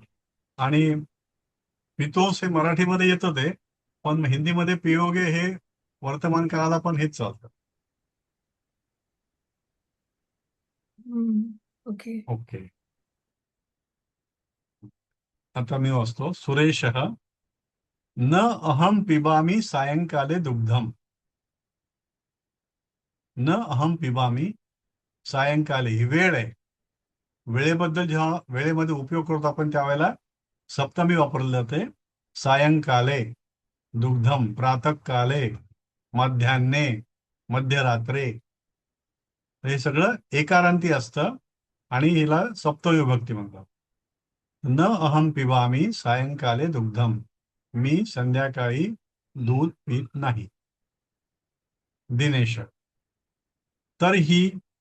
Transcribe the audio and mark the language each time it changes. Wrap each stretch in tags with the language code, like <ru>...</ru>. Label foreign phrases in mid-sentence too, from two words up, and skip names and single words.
<mr>आणि पितोस हे मराठीमध्ये येतं ते, पण हिंदीमध्ये पियोगे हे वर्तमान काळाला पण हेच चालतं. ओके. ओके. आता मी वाचतो.</mr> <sa>सुरेशः न अहम पिबामी सायंकाले दुग्धम. न अहम पिबामी सायंकाले,</sa> <mr>ही वेळ आहे. वेळेबद्दल जेव्हा वेळेमध्ये उपयोग करतो आपण त्यावेळेला सप्तमी वापरली जाते.</mr> <sa>सायंकाले दुग्धम, प्रातःकाले, मध्यान्हे, मध्यरात्रे.</sa> <mr>हे सगळं एकारांती असतं, आणि हिला सप्तविभक्ती म्हणतात.</mr> <sa>न अहम पिबामी सायंकाले दुग्धम,</sa> <mr>मी संध्याकाळी दूध पित नाही. दिनेश, तर ही</mr>